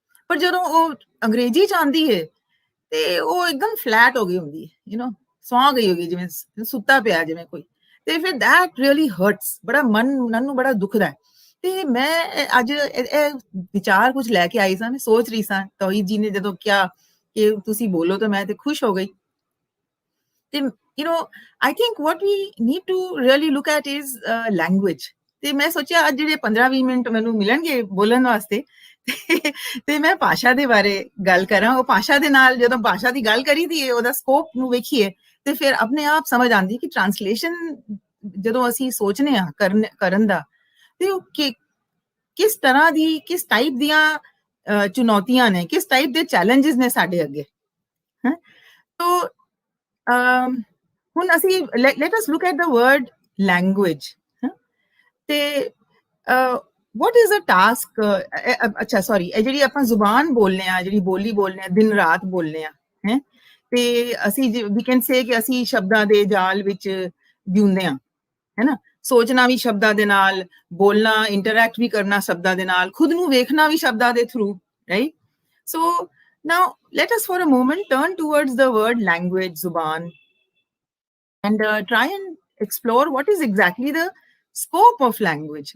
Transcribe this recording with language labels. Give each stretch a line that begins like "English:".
Punjabi: ਪਰ ਜਦੋਂ ਉਹ ਅੰਗਰੇਜ਼ੀ ਚ ਆਉਂਦੀ ਹੈ ਤੇ ਉਹ ਇੱਕਦਮ ਫਲੈਟ ਹੋ ਗਈ ਹੁੰਦੀ ਹੈ, ਸੌਂ ਗਈ ਹੋਗੀ, ਜਿਵੇਂ ਸੁੱਤਾ ਪਿਆ ਜਿਵੇਂ ਕੋਈ। ਤੇ ਫਿਰ
English: that really hurts,
Punjabi: ਬੜਾ ਮਨ ਨੂੰ ਬੜਾ ਦੁਖਦਾ ਹੈ। ਤੇ ਮੈਂ ਅੱਜ ਇਹ ਵਿਚਾਰ ਕੁਝ ਲੈ ਕੇ ਆਈ ਸਾਂ, ਮੈਂ ਸੋਚ ਰਹੀ ਸਾਂ, ਤੋਹੀਦ ਜੀ ਨੇ ਜਦੋਂ ਕਿਹਾ ਕਿ ਤੁਸੀਂ ਬੋਲੋ ਤਾਂ ਮੈਂ ਤੇ ਖੁਸ਼ ਹੋ ਗਈ।
English: ਤੇ I think what we need to really look at is language.
Punjabi: ਤੇ ਮੈਂ ਸੋਚਿਆ ਅੱਜ ਜਿਹੜੇ 15-20 ਮਿੰਟ ਮੈਨੂੰ ਮਿਲਣਗੇ ਬੋਲਣ ਵਾਸਤੇ ਤੇ ਮੈਂ ਭਾਸ਼ਾ ਦੇ ਬਾਰੇ ਗੱਲ ਕਰਾਂ। ਉਹ ਭਾਸ਼ਾ ਦੇ ਨਾਲ ਜਦੋਂ ਭਾਸ਼ਾ ਦੀ ਗੱਲ ਕਰੀ ਦੀ ਉਹਦਾ ਸਕੋਪ ਨੂੰ ਵੇਖੀਏ ਤੇ ਫਿਰ ਆਪਣੇ ਆਪ ਸਮਝ ਆਉਂਦੀ ਕਿ ਟ੍ਰਾਂਸਲੇਸ਼ਨ ਜਦੋਂ ਅਸੀਂ ਸੋਚਨੇ ਆ ਕਰਨ ਦਾ ਤੇ ਉਹ ਕਿਸ ਤਰ੍ਹਾਂ ਦੀ, ਕਿਸ ਟਾਈਪ ਦੀਆਂ ਚੁਣੌਤੀਆਂ ਨੇ, ਕਿਸ ਟਾਈਪ ਦੇ ਚੈਲੰਜਸ ਨੇ ਸਾਡੇ ਅੱਗੇ। ਤੋ ਹੁਣ ਅਸੀਂ
English: let us look at the word language. ਤੇ what is the task?
Punjabi: ਅੱਛਾ ਸੌਰੀ, ਇਹ ਜਿਹੜੀ ਆਪਾਂ ਜ਼ੁਬਾਨ ਬੋਲਨੇ ਆ, ਜਿਹੜੀ ਬੋਲੀ ਬੋਲਨੇ ਆ, ਦਿਨ ਰਾਤ ਬੋਲਨੇ ਆ, ਹੈ ਤੇ ਅਸੀਂ
English: we can say
Punjabi: ਕਿ ਅਸੀਂ ਸ਼ਬਦਾਂ ਦੇ ਜਾਲ ਵਿੱਚ ਜਿਉਂਦੇ ਆ, ਹੈ ਨਾ। ਸੋਚਣਾ ਵੀ ਸ਼ਬਦਾਂ ਦੇ ਨਾਲ, ਬੋਲਣਾ, ਇੰਟਰੈਕਟ ਵੀ ਕਰਨਾ ਸ਼ਬਦਾਂ ਦੇ ਨਾਲ, ਖੁਦ ਨੂੰ ਵੇਖਣਾ ਵੀ ਸ਼ਬਦਾਂ ਦੇ through, right.
English: So now let us for a moment turn towards the word language, zuban, and try and explore what is exactly the scope of language.